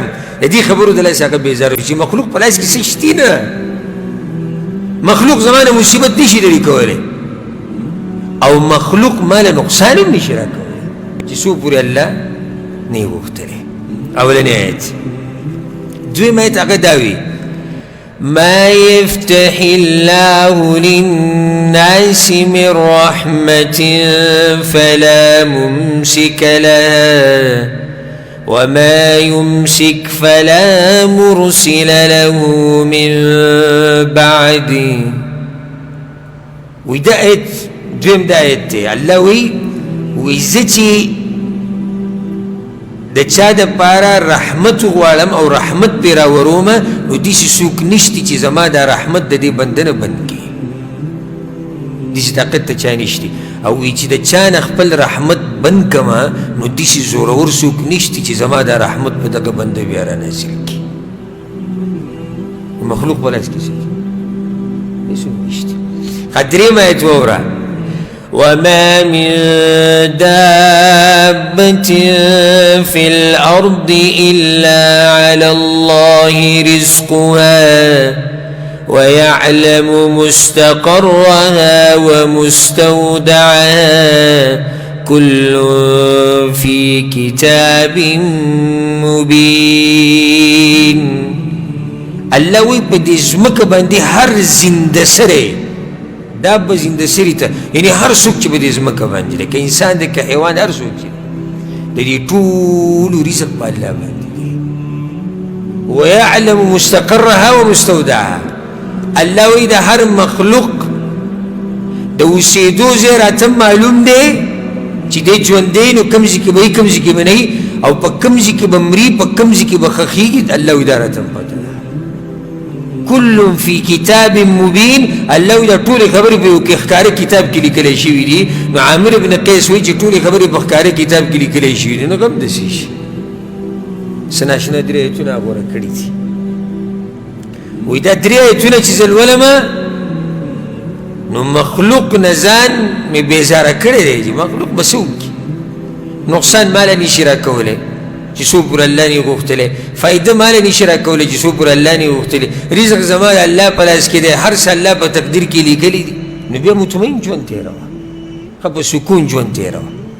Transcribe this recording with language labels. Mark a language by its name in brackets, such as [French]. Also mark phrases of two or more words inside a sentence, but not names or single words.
[Pashto] د دې خبرو د لاسه هغه بیزاره چې مخلوق په لاس کې څه شتي نه مخلوق زما نه مصیبت نشي لرې کولی او مخلوق مال نقصان هم نشي راکولی چې څو پورې الله نه یې غوښتلی اولنی آیت دویم آیت هغه دا وي [Arabic] ما يفتح الله للناس من رحمة فلا ممسك لها وما يمسك فلا مرسل له من بعده [Pashto] وده آیت دویم دا آیت دی الله وی زه چې د چا دپاره رحمت غواړم او رحمت پرې راورومه نو داسې څوک نشته چې زما دا رحمت د دې بنده نه بند کړي داسې طاقت ته چا نشته او وی چې د چا نه خپل رحمت بند کړمه نو داسې زورور څوک نشته چې زما دا رحمت په دغه بنده بیا رانازل کړي مخلوق په لاس کې څه هېڅوک نشته درېیم آیت واوره [Arabic] وما من دابة في الأرض إلا على الله رزقها ويعلم مستقرها ومستودعها كل في كتاب مبين [Pashto] الله وی په دې ځمکه باندې هر زنده سری دا به زنده سری ته یعنی هر څوک چې په دې ځمکه باندې دی که انسان دی که حیوان هر څوک چې د دې ټولو رزق په الله باندې دی [Arabic] ویعلم مستقرها ومستودعها [Pashto] الله وی د هر مخلوق د اوسېدو ځای راته معلوم دی چې دی ژوندی نو کوم ځای کې به وي کوم ځای کې به نه وي او په کوم ځای کې به مري په کوم ځای کې به ښخېږي الله وی دا راته پته ده [Arabic] كل في كتاب مبين [Pashto] الله دا ټول خبرې په یو کې ښکاره کتاب کې لیکلی شوي دي نو عامر بن قیس وایي چې ټولې خبرې په ښکاره کتاب کې لیکلی شوي دي نو کوم داسې شي څه ناشنا 3 آیتونه غوره کړي دي وایي دا 3 آیتونه چې زه لولمه نو مخلوق نه ځان مې بیزاره کړی دی چې مخلوق به څه وکړي نقصان ماله نشي راکولی چې څو پورې الله نه غوښتلی فایده ماله نشي راکولی چې څو پورې الله نه غوښتلی رزق زما د الله په لاس کې دی هر څه الله په تقدیر کې لیکلی دي نو بیا مطمئن ژوند تېروه ښه په سکون ژوند تېروه